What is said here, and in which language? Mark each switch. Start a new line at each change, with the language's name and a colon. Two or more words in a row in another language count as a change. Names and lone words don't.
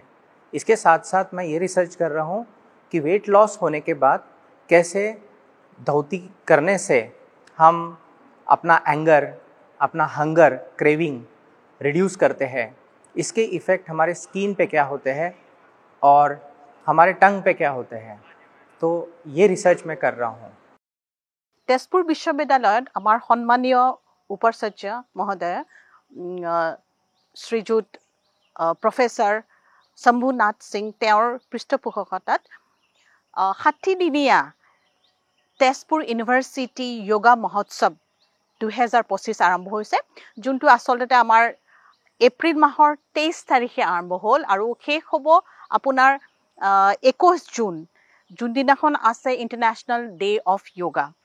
Hindi: इसके साथ साथ मैं ये रिसर्च कर रहा हूँ कि
English: weight loss
Hindi: होने के बाद कैसे धौती करने से हम अपना एंगर, अपना हंगर,
English: craving reduce
Hindi: करते हैं। इसके इफ़ेक्ट हमारे स्किन पे क्या होते हैं और हमारे टंग पे क्या होते हैं, तो ये रिसर्च मैं कर रहा हूँ।
Assamese: তেজপুৰ বিশ্ববিদ্যালয়ত আমাৰ সন্মানীয় উপাচাৰ্য মহোদয় শ্ৰীযুত প্ৰফেচাৰ শম্ভুনাথ সিং, তেওঁৰ পৃষ্ঠপোষকতাত 60দিনীয়া তেজপুৰ ইউনিভাৰ্চিটি যোগা মহোৎসৱ 2025 আৰম্ভ হৈছে, যোনটো আচলতে আমাৰ এপ্ৰিল মাহৰ 23 তাৰিখে আৰম্ভ হ'ল আৰু শেষ হ'ব আপোনাৰ 21 জুন, যোনদিনাখন আছে ইণ্টাৰনেশ্যনেল ডে অফ যোগা।